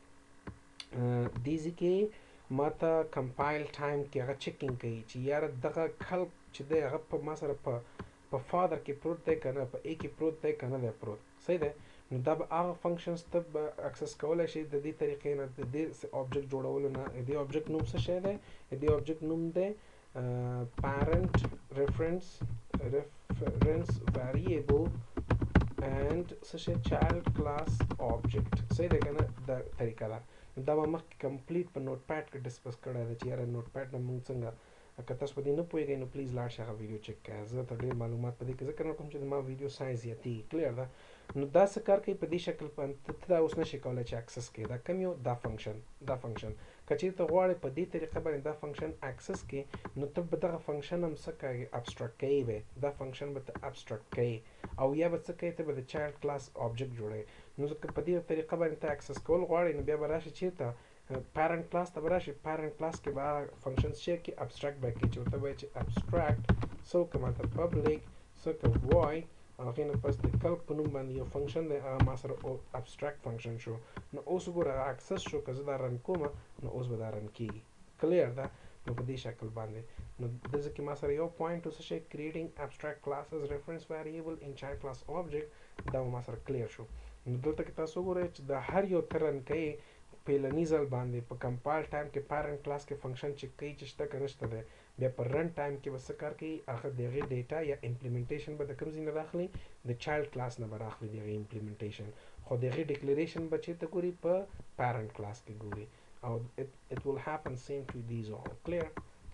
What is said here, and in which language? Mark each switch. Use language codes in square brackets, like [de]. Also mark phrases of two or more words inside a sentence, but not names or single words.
[ps] دې ځای کې ما ته [en] compile time [ps] کې هغه چیکینګ کوي چې یاره دغه کلک چې دی هغه په ما سره په فادر کې پروت دی که نه په ا کې پروت دی که نه دی پروت صحیح دی نو دا به هغه فنکشنز ته به اکسس کولی شي د دې طریقې نه د دې object جوړولو نه د دې object نوم څه شی دی د دې object نوم دی [en] parent reference variable and such a child class object [ps] صحیح ده کنه دا طریقه ده دا به مخکې کمپلیټ په نوټ پیډ کې ډسکس کړی ده چې یاره نوټ پیډ نه موږ څنګه که تاسو په دې نه پوهېږئ نو پلیز لاړ شئ هغه ویډیو چیک کړئ زه ته ډېر معلومات په دې کې ذکر نه کوم چې زما ویډیو ساینس زیاتېږي کلیر ده نو دا څه کار کوي په دې شکل باندې ته دا اوس نشي کولی چې اکسس کړې دا کوم یو دا فنکشن که چېرې ته غواړې په دې طریقه باندې دا فنکشن اکسس کړې نو ته به دغه فنکشن هم څه کوې ابسټرکټ کوې به دا فنکشن به ته ابسټرکټ کوې او یا به څه کوې ته به د [en] child class object [ps] جوړوې نو که په دې طریقه باندې ته اکسس کول غواړې نو بیا به راشي چېرته [en] parent class [ps] ته به راشي [en] parent class [ps] کې به هغه فنکشنز چې کې ابسټرکټ به کړي چې ورته وایي چې ابسټرکټ څه وکړم هلته public څه وکړه void هغې نه پس د کلب په نوم باندې یو فنکشن دی هغه ما سره [en] abstract function [ps] شو نو اوس وګوره هغه اکسس شو که زه دا رن کومه نو اوس به دا رن کېږي کلیر ده نو په دې شکل باندې نو دلته کې ما سره یو پوینټ څه شی [en] creating abstract classes reference variable in child class object [ps] دا ما سره کلیر شو نو دلته کې تاسو وګورئ چې د هر یو ته رن کوي پیلنی ځل باندې په [en] compile time [ps] کې [en] parent class [ps] کې فنکشن چک کوي چې شته که نشته دی بیا په [en] run time [ps] کې به څه کار کوي هغه د هغې ډیټا یا امپلیمنټیشن به د کوم ځای نه راخلي د [en] child class [ps] نه به راخلي د هغې امپلیمنټیشن خو د هغې ډیکلریشن به چېرته ګوري په [en] parent class [ps] کې ګوري او [en] it will happen same to these all clear